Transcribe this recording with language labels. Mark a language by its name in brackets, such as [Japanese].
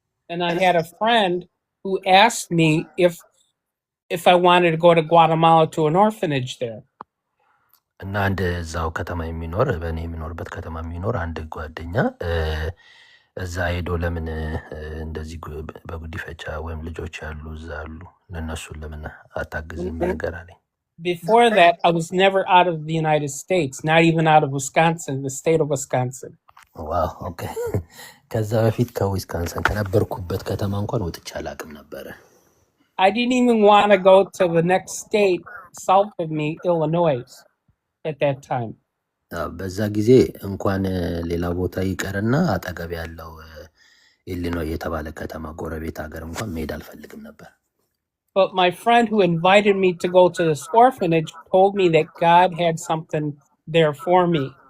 [English] And I had a friend who asked me if I wanted to go to Guatemala to an orphanage there. [Amharic] እና አንድ እዛው ከተማ የሚኖር በእኔ የሚኖርበት ከተማ የሚኖር አንድ ጓደኛ እዛ ሄዶ ለምን እንደዚህ በጉዲፈቻ ወይም ልጆች ያሉ እዛ አሉ ለነሱ ለምን አታግዝም ነገር አለኝ። [English] Before that, I was never out of the United States, not even out of Wisconsin, the state of Wisconsin. [Amharic] ዋው ኦኬ። ከዛ በፊት ከዊስካንሰን ከነበርኩበት ከተማ እንኳን ወጥቼ አላውቅም ነበረ። [English] I didn't even want to go to the next state south of me, Illinois, at that time. [Amharic] በዛ ጊዜ እንኳን ሌላ ቦታ ይቀርና አጠገብ ያለው ኢሊኖይ የተባለ ከተማ ጎረቤት ሀገር እንኳን መሄድ አልፈልግም ነበር። [English] But my friend who invited me to go to this orphanage told me that God had something there for me.